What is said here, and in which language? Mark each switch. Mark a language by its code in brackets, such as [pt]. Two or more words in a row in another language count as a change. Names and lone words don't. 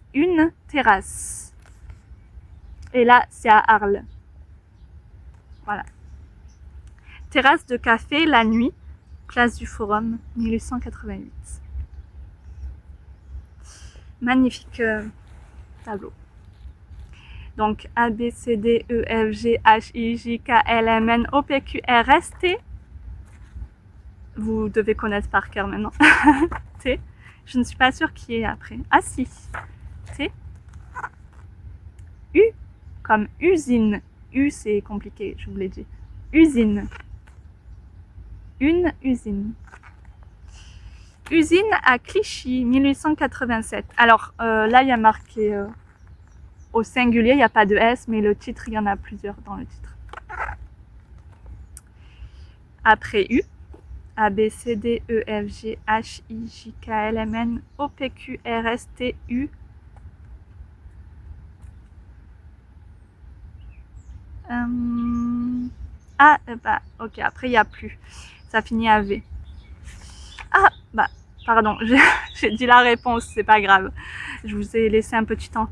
[fr] Une terrasse. Et là, c'est à Arles. Voilà. Terrasse de café la nuit. Place du Forum, 1888. Magnifique tableau. Donc A, B, C, D, E, F, G, H, I, J, K, L, M, N, O, P, Q, R, S, T. Vous devez connaître par cœur maintenant. T. Je ne suis pas sûre qui est après. Ah si. T. U comme usine. U c'est compliqué, je vous l'ai dit. Usine. Une usine. Usine à Clichy, 1887. Alors là, il y a marqué au singulier, il n'y a pas de S, mais le titre, il y en a plusieurs dans le titre. Après U, A, B, C, D, E, F, G, H, I, J, K, L, M, N, O, P, Q, R, S, T, U. Ah, bah, ok, après, il n'y a plus. Ça finit à V. Ah, bah, pardon, j'ai dit la réponse, c'est pas grave. Je vous ai laissé un petit temps.